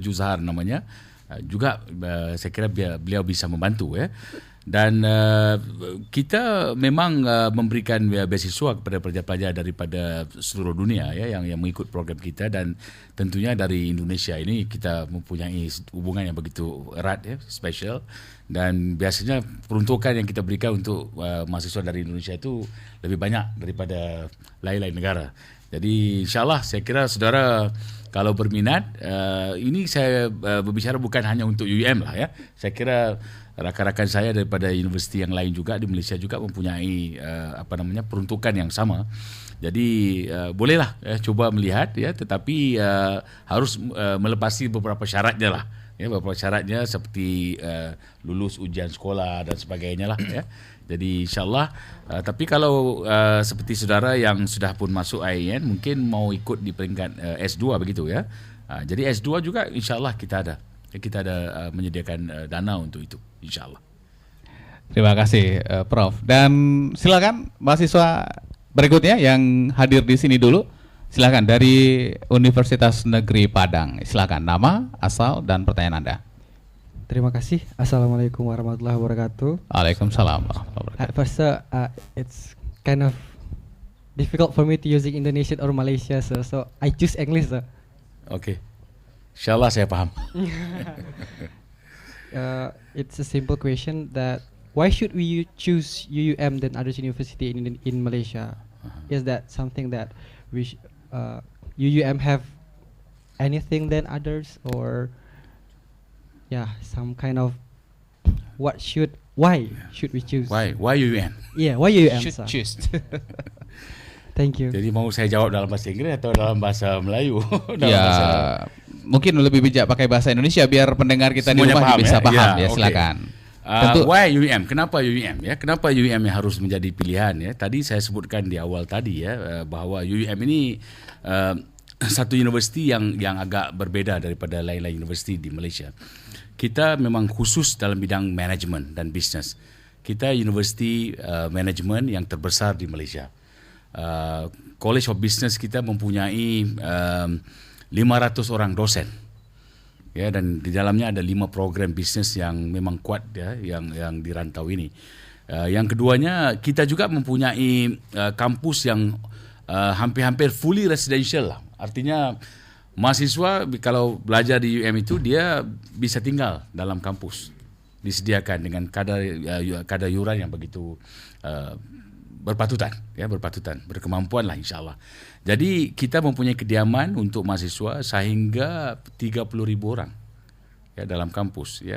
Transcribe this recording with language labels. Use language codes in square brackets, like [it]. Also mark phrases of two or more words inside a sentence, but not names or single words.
[ms] Juzhar namanya, juga saya kira beliau bisa membantu ya. Dan kita memang memberikan beasiswa kepada pelajar-pelajar daripada seluruh dunia ya yang mengikut program kita, dan tentunya dari Indonesia ini kita mempunyai hubungan yang begitu erat ya, special, dan biasanya peruntukan yang kita berikan untuk mahasiswa dari Indonesia itu lebih banyak daripada lain-lain negara. Jadi insyaAllah saya kira saudara kalau berminat, ini saya berbicara bukan hanya untuk UUM lah ya. Saya kira rakan-rakan saya daripada universiti yang lain juga di Malaysia juga mempunyai peruntukan yang sama. Jadi bolehlah cuba melihat ya, tetapi harus melepasi beberapa syaratnya lah. Ya, beberapa syaratnya seperti lulus ujian sekolah dan sebagainya lah ya. Jadi insyaAllah, tapi kalau seperti saudara yang sudah pun masuk IAIN mungkin mau ikut di peringkat S2 begitu ya. Jadi S2 juga insyaAllah kita ada menyediakan dana untuk itu insyaAllah. [id] Terima kasih Prof. Dan silakan mahasiswa berikutnya yang hadir di sini dulu. Silakan dari Universitas Negeri Padang. Silakan nama, asal dan pertanyaan Anda. Terima kasih. [ar] السلام عليكم ورحمة الله وبركاته. وعليكم السلام ورحمة الله وبركاته. [en] At first, it's kind of difficult for me to using Indonesian or Malaysia, so I choose English. [id] Okay. InsyaAllah saya paham. [en] It's a simple question that why should we choose UUM than other university in Malaysia? Is that something that UUM have anything than others, or some kind of why should we choose? Why UUM? Yeah, why UUM? Should choose. Thank you. [ms] Jadi mau saya jawab dalam bahasa Inggris atau dalam bahasa Melayu? [id] Mungkin lebih bijak pakai bahasa Indonesia biar pendengar kita semuanya di rumah paham, bisa paham ya. Okay. Silakan. [ms] Why UUM? Kenapa UUM ya? Kenapa UUM yang harus menjadi pilihan ya? Tadi saya sebutkan di awal tadi ya, bahwa UUM ini satu universiti yang agak berbeda daripada lain-lain universiti di Malaysia. Kita memang khusus dalam bidang manajemen dan bisnes. Kita universiti manajemen yang terbesar di Malaysia. College of Business kita mempunyai 500 orang dosen. Ya, dan di dalamnya ada 5 program bisnes yang memang kuat ya, yang di rantau ini. Yang keduanya, kita juga mempunyai kampus yang hampir-hampir [en] fully residential [ms] lah. Artinya mahasiswa kalau belajar di UM itu dia bisa tinggal dalam kampus, disediakan dengan kadar yuran yang begitu berpatutan, berkemampuan lah insyaAllah. Jadi kita mempunyai kediaman untuk mahasiswa sehingga 30,000 orang ya dalam kampus ya.